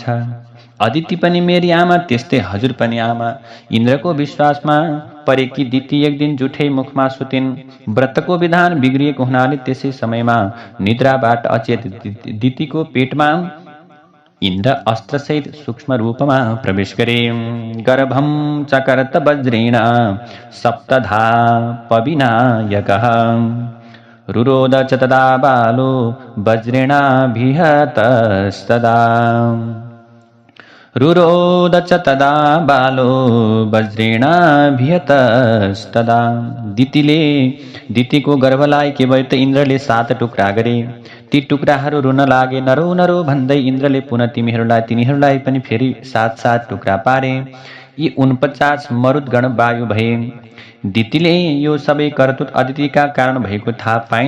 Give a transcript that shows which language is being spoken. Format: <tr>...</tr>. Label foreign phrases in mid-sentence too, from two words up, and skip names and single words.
<ne>अदिति पनि मेरी आमा, त्यस्तै हजुर पनि आमा। इन्द्रको विश्वासमा परेकी दिति एक दिन जुठै मुखमा सुतिन्। व्रतको विधान बिग्रिएको हुनाले त्यसै समयमा निद्राबाट अचेत दितिको पेटमा इन्द्र अस्त्रसहित सूक्ष्म रूपमा प्रवेश गरे।</ne> <sa>गर्भं चकर्त वज्रेण सप्तधा पविनायकः रुरोद च तदा बालो वज्रेणाभिहतस्तदा। रुरोद च तदा बालो वज्रेणाभिहतस्तदा।</sa> <ne>दितिको गर्भलाई केवल त इन्द्रले 7 टुक्रा गरे। ती टुक्राहरू रुन लागे। नरो नरो भन्दै इन्द्रले पुनः तिनीहरूलाई पनि फेरि 7 टुक्रा पारे। यी 49 मरुद्गण वायु भए। दितिले यो सबै करतुत अदितिका कारण भएको थाहा पाइन्।</ne>